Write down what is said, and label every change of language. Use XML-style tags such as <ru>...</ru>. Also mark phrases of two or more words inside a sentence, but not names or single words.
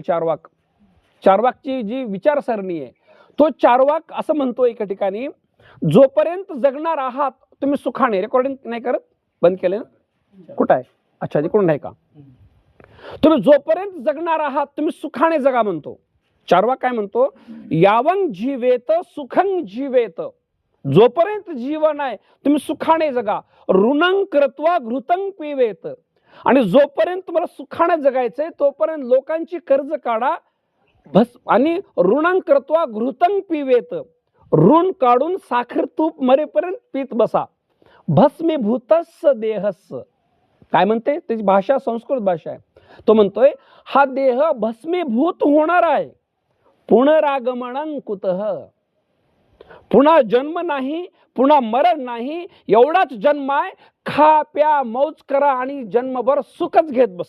<mr>चार्वाकची जी विचारसरणी आहे, तो चार्वाक असं म्हणतो एका ठिकाणी, जोपर्यंत जगणार आहात तुम्ही सुखाने, रेकॉर्डिंग नाही करत, बंद केले ना, कुठं आहे, अच्छा तिकडून नाही का, तुम्ही जोपर्यंत जगणार आहात तुम्ही सुखाने जगा म्हणतो. चार्वाक काय म्हणतो,</mr> <sa>यावं जीवेत सुखं जीवेत,</sa> <mr>जोपर्यंत जीवन आहे तुम्ही सुखाने जगा.</mr> <sa>ऋणं कृत्वा घृतं पिवेत,</sa> <mr>आणि जोपर्यंत तुम्हाला सुखाने जगायचंय तोपर्यंत लोकांची कर्ज काढा आणि</mr> <sa>ऋणं कृत्वा घृतं पिवेत,</sa> <mr>ऋण काढून साखर तूप मरेपर्यंत पीत बसा.</mr> <sa>भस्मीभूतस्स देहस्स,</sa> <mr>काय म्हणते त्याची भाषा संस्कृत भाषा आहे. तो म्हणतोय हा देह भस्मीभूत होणार आहे,</mr> <sa>पुनरागमनं कुतः,</sa> <mr>पुन्हा जन्म नाही, पुन्हा मरण नाही, एवढाच जन्म आहे, खा प्या मौज करा आणि जन्मभर सुखच घेत बसा.</mr>